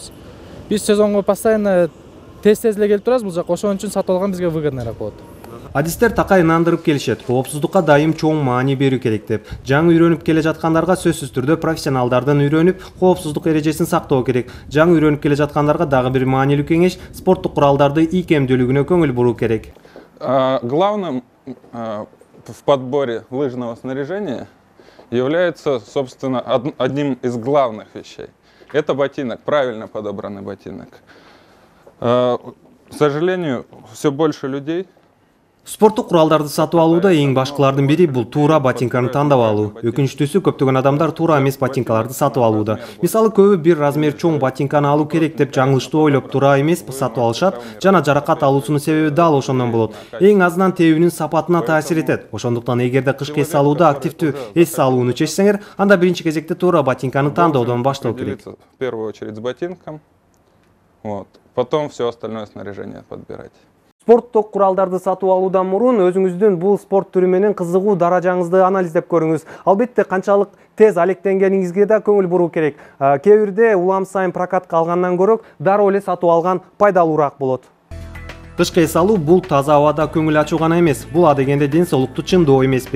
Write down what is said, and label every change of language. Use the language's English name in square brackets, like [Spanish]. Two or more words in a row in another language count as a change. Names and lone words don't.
[Kyrgyz] Биз сезонго постоянно тез эле келип турабыз, бул жакка ошон үчүн сатып алган бизге выгодныйраак болот. Адистер такай ынандырып келишет. Коопсуздукка дайым чоң маани берүү керек деп. Жаңы үйрөнүп келе жаткандарга сөзсүз түрдө профессионалдардан үйрөнүп, коопсуздук эрежесин сактоо керек. Жаңы үйрөнүп келе жаткандарга дагы бир маанилүү кеңеш спорттук куралдарды ийкемдүүлүгүнө көңүл буруу керек. [Russian] Главным в подборе лыжного снаряжения является, собственно, одним из главных вещей. Это ботинок, правильно подобранный ботинок. К сожалению, все больше людей. [Kyrgyz] Спорттук куралдарды сатып алууда эң башкылардын бири бул туура ботинканы тандап алуу. Өкүнүчтүүсү, көптөгөн адамдар туура эмес ботинкаларды сатып алууда. Мисалы, көбү бир размер чоң ботинканы алуу керек деп жаңылыштуу ойлоп туура эмес сатып алышат жана жаракат алуусунун себеби дал ошондон болот. Эң азынан тебүүнүн сапатына таасир этет. Ошондуктан эгерде кышкы эс алууда активдүү эс алууну чечсеңер, анда биринчи кезекте туура ботинканы тандоодон баштоо керек. [Russian] В первую очередь с ботинком, потом все остальное снаряжение подбирать. [Kyrgyz] Спорттук куралдарды сатып алуудан мурун өзүңүздүн бул спорт түрү менен кызыгуу даражаңызды анализдеп көрүңүз. Албетте, канчалык тез алектенгениңизге да көңүл буруу керек. Кээ бирде улам сайын прокатка алгандан көрө дароо эле сатып алган пайдалуураак болот. Кышкы эс алуу бул таза абада көңүл ачуу гана эмес, бул адегенде ден соолукту чыңдоо эмеспи.